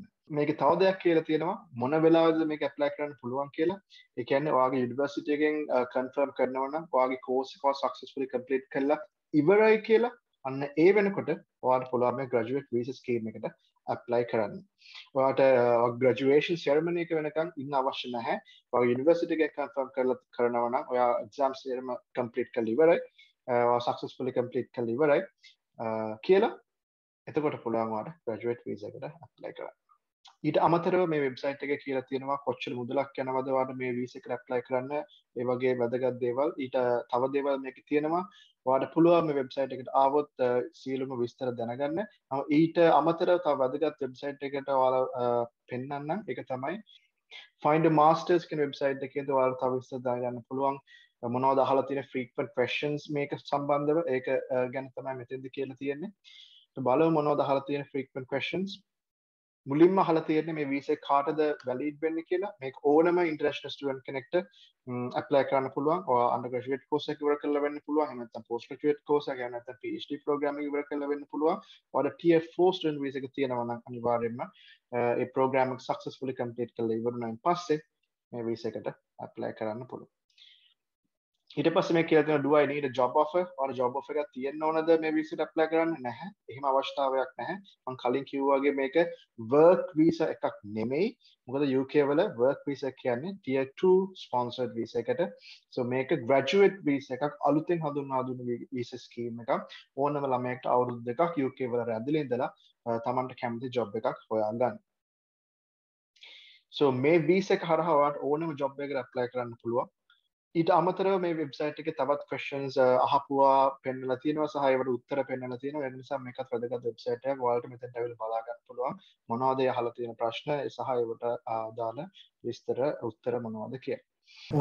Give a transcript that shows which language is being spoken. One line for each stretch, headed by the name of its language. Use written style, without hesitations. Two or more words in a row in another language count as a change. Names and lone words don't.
Sinhala: මේකේ තව දෙයක් කියලා තියෙනවා මොන වෙලාවෙද මේක apply කරන්න පුළුවන් කියලා. ඒ කියන්නේ ඔයාගේ university එකෙන් confirm කරනවා නම් ඔයාගේ course එක
English: successfully complete
Sinhala: කරලා ඉවරයි කියලා අන්න ඒ වෙනකොට ඔයාට පුළුවන් මේ
English: graduate visa scheme
Sinhala: එකට apply කරන්න. ඔයාට
English: graduation ceremony
Sinhala: එක වෙනකන් ඉන්න අවශ්‍ය නැහැ. ඔයාගේ university එකෙන් confirm කරනවා නම් ඔයා exams එකම complete කරලා ඉවරයි. ඔයා
English: successfully complete
Sinhala: කරලා ඉවරයි කියලා එතකොට පුළුවන් ඔයාට
English: graduate visa
Sinhala: එකට apply කරන්න. ඊට අමතරව මේ වෙබ්සයිට් එකේ කියලා තියෙනවා කොච්චර මුදලක් යනවද ඔයාලට මේ වීසා එකට ඇප්ලයි කරන්න ඒ වගේ වැදගත් දේවල් ඊට තව දේවල් මේකේ තියෙනවා ඔයාලට පුළුවන් මේ වෙබ්සයිට් එකට ආවොත් සියලුම විස්තර දැනගන්න ඊට අමතරව තව වැදගත් වෙබ්සයිට් එකකට ඔයාලා පෙන්නන්නම් ඒක තමයි
English: find a masters
Sinhala: කියන වෙබ්සයිට් එකේදී ඔයාලට තව විස්තර දැනගන්න පුළුවන් මොනවද අහලා තියෙන
English: frequent questions
Sinhala: මේක සම්බන්ධව ඒක ගැන තමයි මෙතෙන්ද කියලා තියෙන්නේ බලමු මොනවද අහලා තියෙන
English: frequent questions
Sinhala: මුලින්ම අහලා තියෙන්නේ මේ වීසා කාටද වැලිඩ් වෙන්නේ කියලා මේක ඕනම
English: international student
Sinhala: කෙනෙක්ට ඇප්ලයි කරන්න පුළුවන් ඔයා
English: undergraduate course
Sinhala: එක ඉවර කරලා වෙන්න පුළුවන් එහෙම නැත්නම්
English: post graduate course
Sinhala: එක එහෙම නැත්නම්
English: PhD program
Sinhala: එක ඉවර කරලා වෙන්න පුළුවන් ඔයාලට
English: tier 4 student visa
Sinhala: එක තියෙනවා නම් අනිවාර්යයෙන්ම ඒ ප්‍රෝග්‍රෑම් එක සක්සස්ෆුලි කම්ප්ලීට් කරලා ඉවර වුණාන් පස්සේ මේ වීසා එකට ඇප්ලයි කරන්න පුළුවන් ඊට පස්සේ මේ කියලා තියෙනවා
English: do I need a job offer or job offer
Sinhala: එකක් තියෙන්න ඕනද මේ visa එකට apply කරන්න නැහැ එහෙම අවශ්‍යතාවයක් නැහැ මම කලින් කිව්වා වගේ මේක
English: work visa
Sinhala: එකක් නෙමෙයි මොකද UK වල
English: work visa
Sinhala: කියන්නේ
English: tier 2 sponsored visa
Sinhala: එකට so මේක
English: graduate visa
Sinhala: එකක් අලුතෙන් හඳුන්වා දුන්න visa scheme එකක් ඕනම ළමයෙක්ට අවුරුදු දෙකක් UK වල රැඳිලා ඉඳලා තමන්ට කැමති job එකක් හොයාගන්න so මේ visa එක හරහා ඔයාලට ඕනම job එකකට apply කරන්න පුළුවන් ඊට අමතරව මේ වෙබ්සයිට් එකේ තවත් questions අහපුවා පෙන්නලා තියෙනවා සහ ඒවට උත්තර පෙන්නලා තියෙනවා ඒ නිසා මේකත් වැදගත් වෙබ්සයිට් එකක් ඔයාලට මෙතෙන්ට ඇවිල්ලා බලා ගන්න පුළුවන් මොනවද ඒ අහලා තියෙන ප්‍රශ්න සහ ඒවට අදාළ විස්තර උත්තර මොනවද කියලා